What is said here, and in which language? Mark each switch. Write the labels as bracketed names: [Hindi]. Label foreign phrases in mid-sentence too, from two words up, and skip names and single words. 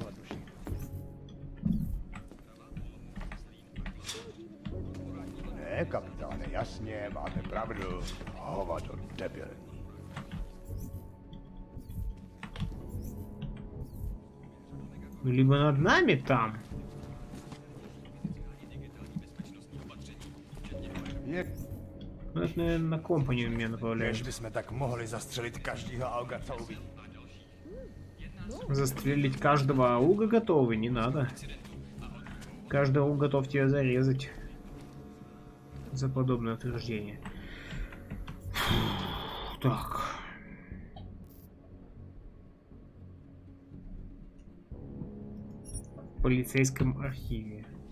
[Czech] Kapitáne, jasně, máte pravdu. Hovado debilní. [Russian] Ну, либо над нами там. Ну, это, наверное, на компанию меня направляют. [Czech] Když bychom tak mohli zastřelit každýho auga, co uvidí. [Russian] Застрелить каждого ауга готовы? Не надо. Каждый ауг готов тебя зарезать. за подобное утверждение. Так. В полицейском архиве.